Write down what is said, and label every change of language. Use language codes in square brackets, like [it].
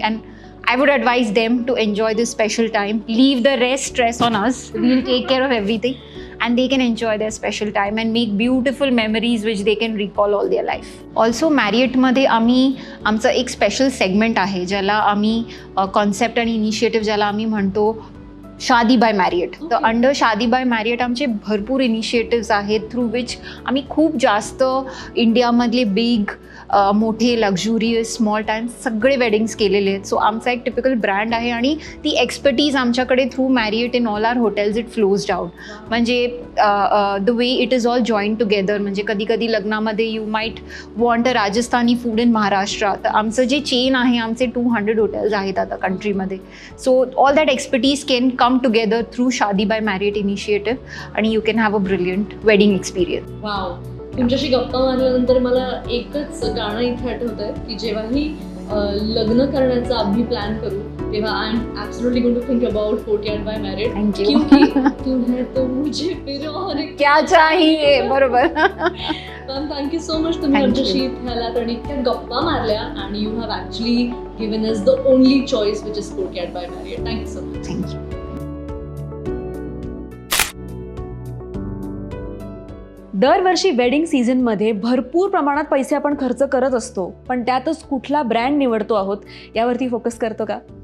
[en] And I would advise them to enjoy this special time. Leave the rest stress on us. We'll take care of everything and they can enjoy their special time and make beautiful memories which they can recall all their life. [mr] Also Marriottमध्ये आमचं एक special segment आहे ज्याला आम्ही concept आणि initiative ज्याला आम्ही म्हणतो शादी bye Marriott. तर अंडर शादी बाय मॅरियट आमचे भरपूर इनिशिएटिव्स आहेत थ्रू विच आम्ही खूप जास्त इंडियामधले बिग मोठे लक्झुरियस स्मॉल टाईम सगळे वेडिंग्स केलेले आहेत. सो आमचा एक टिपिकल ब्रँड आहे आणि ती एक्सपर्टीज आमच्याकडे through Marriott [en] In all our hotels it flows down. [mr] म्हणजे [en] The way it is all join together. [mr] म्हणजे कधी कधी लग्नामध्ये [en] you might want a Rajasthani food in Maharashtra, [mr] तर आमचं जे चेन आहे आमचे 200 हॉटेल्स आहेत आता कंट्रीमध्ये. [en] So all that expertise can come together through Shaadi by Marriott initiative आणि you can have a brilliant wedding experience. Wow. [mr] तुमच्याशी गप्पा मारल्यानंतर मला एकच गाणं इथे आठवतंय की जेव्हाही लग्न करण्याचा आम्ही प्लॅन करू तेव्हा [en] I am absolutely going to think about [mr] courtyard bye Marriott. [en] Thank you. [hi] क्योंकि तुम्हें तो मुझे फिर और क्या चाहिए. बरोबर. [en] Ma'am thank you so much. [mr] तुम्ही आमच्याशी इथे आलात आणि इतक्या गप्पा मारल्या आणि [en] you have actually given us the only choice which is [mr] courtyard bye Marriott. [en] Thank you so much. Thank you. [mr] दरवर्षी वेडिंग सीझनमध्ये भरपूर प्रमाणात पैसे आपण खर्च करत असतो, पण त्यातच कुठला ब्रँड निवडतो आहोत यावरती फोकस करतो का?